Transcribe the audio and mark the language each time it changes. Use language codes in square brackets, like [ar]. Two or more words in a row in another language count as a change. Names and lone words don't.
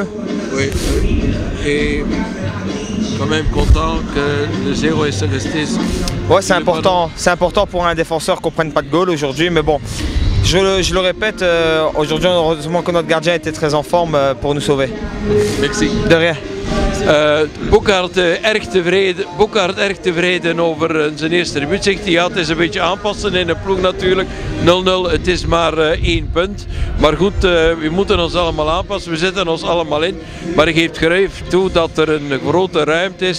[fr] Oui, et quand même content que le 0 est resté. Ouais, c'est important pour un défenseur qu'on ne prenne pas de goal aujourd'hui, mais bon, je le répète, aujourd'hui heureusement que notre gardien était très en forme pour nous sauver. Merci. De rien. [nl] Boekhart erg tevreden over zijn eerste debuut. Zegt hij, ja, het is een beetje aanpassen in de ploeg natuurlijk. 0-0, het is maar 1 punt. Maar goed, we moeten ons allemaal aanpassen. We zetten ons allemaal in. Maar hij geeft gereef toe dat er een grote ruimte is.